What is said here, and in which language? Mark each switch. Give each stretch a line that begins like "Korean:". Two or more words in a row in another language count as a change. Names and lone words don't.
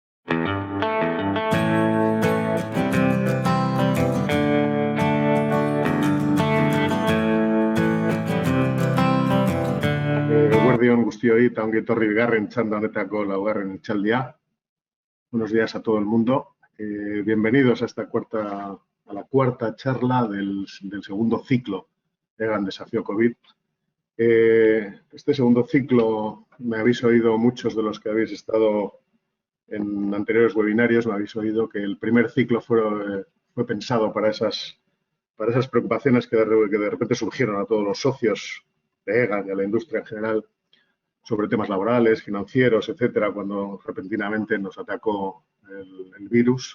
Basque: Eguerdion guztioi eta ongi etorri bigarren txanda honetako laugarren hitzaldia.
Spanish: Buenos días a todo el mundo. Bienvenidos a la cuarta charla del segundo ciclo de Egan Desafío COVID. Este segundo ciclo me habéis oído, muchos de los que habéis estado en anteriores webinarios, me habéis oído que el primer ciclo fue pensado para esas preocupaciones que de repente surgieron a todos los socios de Egan y a la industria en general sobre temas laborales, financieros, etcétera, cuando repentinamente nos atacó el virus.